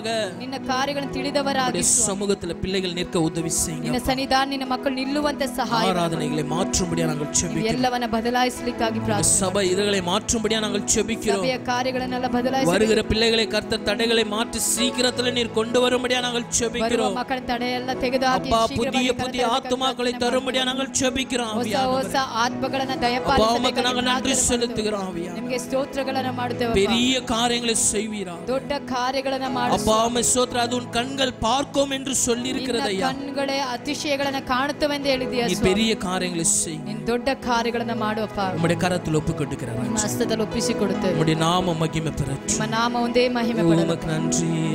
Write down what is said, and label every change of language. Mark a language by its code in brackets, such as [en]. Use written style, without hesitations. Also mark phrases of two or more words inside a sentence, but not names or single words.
[kn] ನಿನ್ನ ಕಾರ್ಯಗಳನ್ನು ತಿಳಿದವರಾಗಿ [ta] சமூகத்துல பிள்ளைகள் நிற்க உதவி செய்யுங்க. [kn] ನಿನ್ನ ಸನ್ನಿಧಾನ ನಿನ್ನ ಮಕ್ಕಳು ನಿಲ್ಲುವಂತೆ ಸಹಾಯ [ta] ஆராதனைகளை மாற்றும்படியா நாங்கள் ஜெபிக்கிறோம். [kn] ಎಲ್ಲವನ್ನ ಬದಲಾಯಿಸಲಿಕ್ಕಾಗಿ ಪ್ರಾರ್ಥನೆ. [ta] சபை இதழ்களை மாற்றும்படியா நாங்கள் ஜெபிக்கிறோம். [kn] ಸಭೆಯ ಕಾರ್ಯಗಳನ್ನೆಲ್ಲ ಬದಲಾಯಿಸಿ [ta] வருகிற பிள்ளைகளை கர்த்தர் தடைகளை மாற்றி சீக்கிரத்துல நீர் கொண்டு வரும்படியா நாங்கள் ஜெபிக்கிறோம். [kn] ಮಕ್ಕಳ ತಡೆಯೆಲ್ಲ ತೆಗೆದುಹಾಕಿ [ta] புதிய புதிய ஆத்துமாக்களை தரும்படியா நாங்கள் ஜெபிக்கிறோம். [kn] ಹೊಸ ಹೊಸ ಆತ್ಮಗಳನ್ನು ದಯಪಾಲಿಸಬೇಕು. [ta] நாங்கள் நன்றி செலுத்துகிறோம் ஆவியா. [kn] ನಿಮಗೆ ಸ್ತೋತ್ರಗಳನ್ನು ಮಾಡುತ್ತೇವೆ. [ta] பெரிய காரியங்களை செய்வீரா. [kn] ದೊಡ್ಡ ಕಾರ್ಯಗಳನ್ನು ಮಾಡು. [ta] அப்பா உம்மை ஸ்தோத்திரம். அது உன் கண்கள் பார்க்கும் என்று சொல்லி இருக்கிறது ஐயா. [kn] ಕಣ್ಣುಗಳೇ ಅತಿಶಯಗಳನ್ನು ಕಾಣುತ್ತವೆ ಎಂದು ಹೇಳಿದ್ದೀಯ. [ta] நீ பெரிய காரியங்களை செய். [kn] ನೀನು ದೊಡ್ಡ ಕಾರ್ಯಗಳನ್ನು ಮಾಡುವಪ್ಪ. [ta] உம்முடைய கரத்தில் ஒப்புக்கொடுக்கிறேன். [kn] ನಿಮ್ಮ ಹಸ್ತದಲ್ಲಿ ಒಪ್ಪಿಸಿಕೊಡುತ್ತೇವೆ. [ta] உம்முடைய நாம மகிமை பெறட்டும். [kn] ನಿಮ್ಮ ನಾಮ ಒಂದೇ ಮಹಿಮೆ ಪಡೆಯಲಿ. [ta] உமக்கு நன்றி.